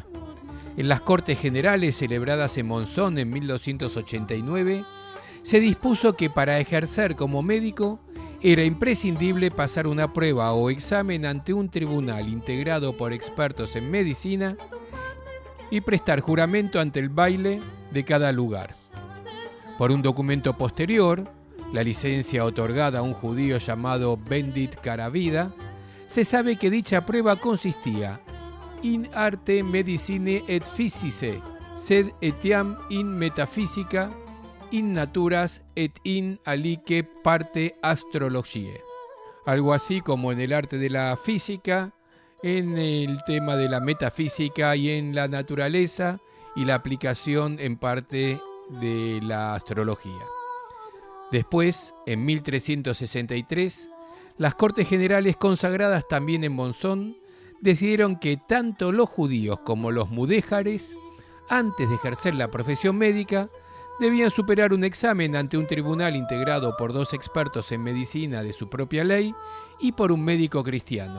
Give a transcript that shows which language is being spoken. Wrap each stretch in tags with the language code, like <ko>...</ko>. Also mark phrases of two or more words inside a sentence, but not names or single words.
<es>En las Cortes Generales celebradas en Monzón en 1289, se dispuso que para ejercer como médico era imprescindible pasar una prueba o examen ante un tribunal integrado por expertos en medicina y prestar juramento ante el baile de cada lugar. Por un documento posterior, la licencia otorgada a un judío llamado Bendit Caravida, se sabe que dicha prueba consistía</es> <la>in arte medicine et physice, sed etiam in metafísica, in naturas et in alique parte astrologiae.</la> <es>Algo así como en el arte de la física, en el tema de la metafísica y en la naturaleza y la aplicación en parte de la astrología. Después, en 1363, las Cortes Generales consagradas también en Monzón decidieron que tanto los judíos como los mudéjares, antes de ejercer la profesión médica, debían superar un examen ante un tribunal integrado por 2 expertos en medicina de su propia ley y por un médico cristiano.</es>